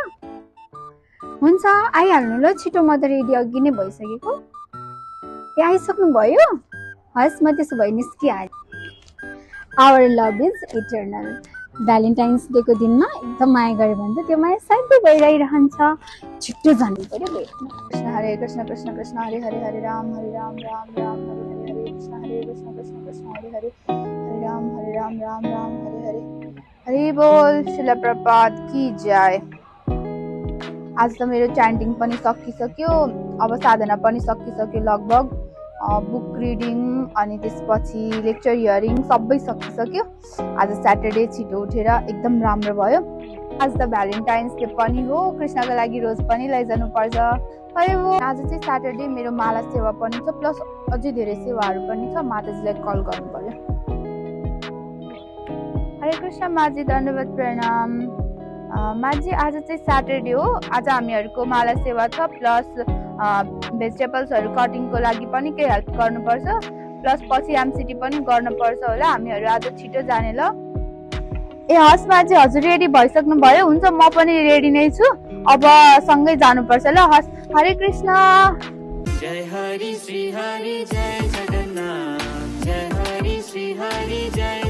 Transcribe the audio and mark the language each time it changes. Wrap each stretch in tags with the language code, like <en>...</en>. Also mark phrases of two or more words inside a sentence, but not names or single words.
<ne>हुन्छ, आइहाल्नु ल छिटो, म त रेडी अघि नै भइसकेको। ए, आइसक्नु भयो? हस्, म त्यसो भए निस्किहालेँ।</ne> <en>Our love is eternal.</en> <ne>भ्यालेन्टाइन्स डेको दिनमा एकदम माया गऱ्यो भने त त्यो माया सधैँ भइरहन्छ। छिटो जानु पर्यो भेट्न।</ne> <sa>कृष्ण हरे कृष्ण कृष्ण कृष्ण हरे हरे, हरे राम राम राम हरे हरे, कृष्ण हरे कृष्ण कृष्ण कृष्ण हरे हरे, हरे राम राम राम हरे हरे।</sa> <hi>हरि बोल, शिला प्रपात की जय।</hi> <ne>आज त मेरो च्यान्टिङ पनि सकिसक्यो, अब साधना पनि सकिसक्यो लगभग।</ne> <en>book reading</en> <ne>अनि त्यसपछि</ne> <en>lecture hearing</en> <ne>सबै सकिसक्यो। आज स्याटरडे छिटो उठेर एकदम राम्रो भयो। आज त भ्यालेन्टाइन्स डे पनि हो, कृष्णको लागि रोज पनि लैजानु पर्छ। खै हो, आज चाहिँ स्याटरडे मेरो माला सेवा पनि छ, प्लस अझै धेरै सेवाहरू पनि छ। माताजीलाई कल गर्नु पर्यो। हरे कृष्ण माजी, धन्यवाद प्रणाम। माजी, आज चाहिँ स्याटरडे हो। आज हामीहरूको माला सेवा छ, प्लस भेजिटेबल्सहरू कटिङको लागि पनि केही हेल्प गर्नुपर्छ, प्लस पछि एमसिटी पनि गर्नुपर्छ होला। हामीहरू आज छिटो जाने ल। ए हस् माजी, हजुर रेडी भइसक्नु भयो? हुन्छ, म पनि रेडी नै छु। अब सँगै जानुपर्छ ल। हस्, हरे कृष्ण।</ne> <sa>जय हरि श्री हरि जय जगन्नाथ, जय हरि श्री हरि जय</sa>